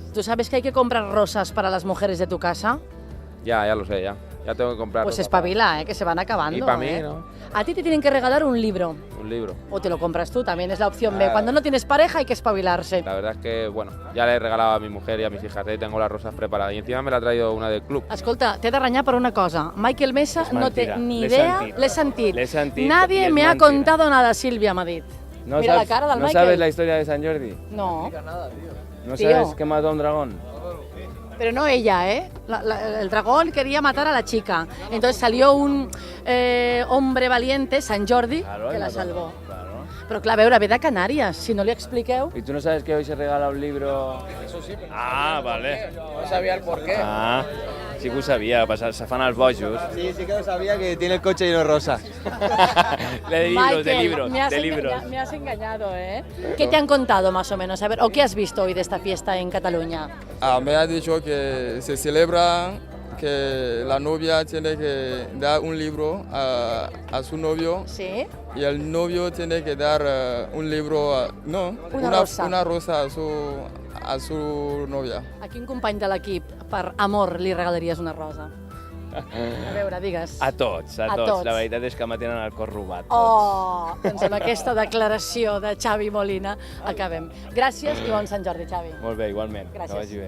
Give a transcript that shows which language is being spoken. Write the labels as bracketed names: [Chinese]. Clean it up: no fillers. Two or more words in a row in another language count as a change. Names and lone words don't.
[Spanish] ¿Tú sabes que hay que comprar rosas para las mujeres de tu casa? Ya lo sé, ya. Ya tengo que comprar. Pues espabila, ¿eh? Que se van acabando. Y para mí, ¿eh? ¿no? A ti te tienen que regalar un libro. Un libro. O te lo compras tú, también es la opción B. Ah. Cuando no tienes pareja hay que espabilarse. La verdad es que, bueno, ya le he regalado a mi mujer y a mis hijas. Ahí tengo las rosas preparadas. Y encima me la ha traído una del club. [Catalan] Escolta, t'he de renyar per una cosa. Michael Mesa És no té mentira. ni L'he idea. sentit. L'he sentit. L'he sentit i [Spanish] Nadie [Catalan] és [Spanish] me ha [Catalan] mentira. [Spanish] contado nada, [Catalan] Sílvia m'ha dit. Mira la cara del [Spanish] ¿No [Catalan] Michael. [Spanish] sabes la historia de San Jordi? No, ¿No Tío. sabes que mató a un dragón? pero no ella, ¿eh? El dragón quería matar a la chica. Entonces salió un hombre valiente, San Jordi, Claro, que y la mató. salvó. Claro. [Catalan] Però clar, a veure, ve de Canàries. Si no li expliqueu... [Spanish] ¿Y tú no sabes que hoy se regala un libro? Eso sí. Ah, vale. No sabía el porqué. [Catalan] Ah, sí que ho sabia, se fan els bojos. [Spanish] Sí que lo sabía que tiene el coche lleno de rosas. De libros, Michael, de libros, me has de libros. me has engañado, ¿eh? ¿Qué te han contado más o menos? A ver, ¿o qué has visto hoy de esta fiesta en Cataluña? Me ha dicho que se celebra que la novia tiene que dar un libro a su novio Sí? y el novio tiene que dar un libro, Una rosa. una rosa a su novia. [Catalan] A quin company de l'equip, per amor, li regalaries una rosa? A veure, digues. A tots, a A tots. tots. La veritat és que me tenen el cor robat. Tots. Oh, doncs amb aquesta declaració de Xavi Molina acabem. Gràcies i bon Sant Jordi, Xavi. Molt bé, igualment. Gràcies. Que vagi bé.